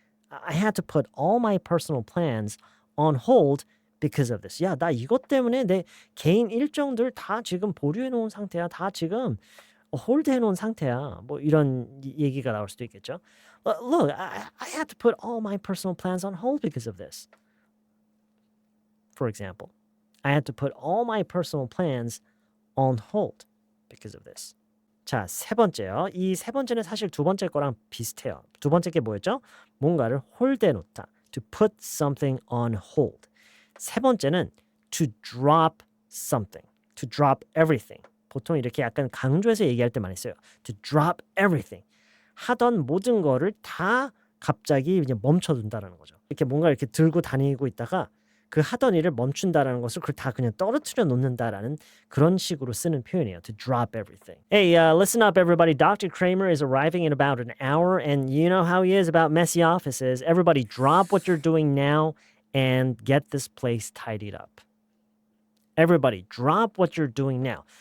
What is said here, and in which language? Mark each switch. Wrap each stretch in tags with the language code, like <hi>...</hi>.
<en>I had to put all my personal plans on hold because of this.</en> <ko>야, 나 이것 때문에 내 개인 일정들 다 지금 보류해 놓은 상태야. 다 지금 홀드해 놓은 상태야. 뭐 이런 얘기가 나올 수도 있겠죠.</ko> <en>Look, I had to put all my personal plans on hold because of this. For example, I had to put all my personal plans on hold because of this.</en> <ko>자, 세 번째요. 이 세 번째는 사실 두 번째 거랑 비슷해요. 두 번째 게 뭐였죠? 뭔가를 홀드해 놓다.</ko> <en>To put something on hold.</en> <ko>세 번째는</ko> <en>to drop something. To drop everything.</en> <ko>보통 이렇게 약간 강조해서 얘기할 때 많이 써요.</ko> <en>To drop everything.</en> <ko>하던 모든 거를 다 갑자기 그냥 멈춰둔다라는 거죠. 이렇게 뭔가 이렇게 들고 다니고 있다가 그 하던 일을 멈춘다라는 것을 그걸 다 그냥 떨어뜨려 놓는다라는 그런 식으로 쓰는 표현이에요.</ko> <en>To drop everything. Hey, listen up, everybody. Dr. Kramer is arriving in about an hour, and you know how he is about messy offices. Everybody, drop what you're doing now and get this place tidied up. Everybody, drop what you're doing now.</en>